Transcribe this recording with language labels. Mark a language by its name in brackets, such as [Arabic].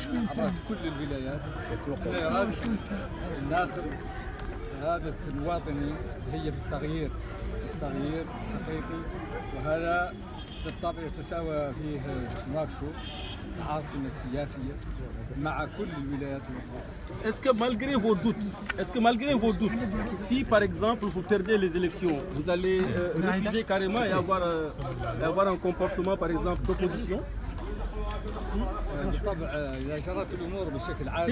[Arabic] عبر كل الولايات، أن إرادة الناخب إرادة المواطنين هي في التغيير الحقيقي، وهذا بالطبع يتساوى فيه نواكشوط العاصمة السياسية مع كل الولايات الأخرى. [French] Est-ce que malgré vos doutes, si par exemple vous perdez les élections, vous allez refuser carrément et avoir un comportement par exemple d'opposition? [Arabic] بالطبع إذا جرت الأمور بشكل عادي.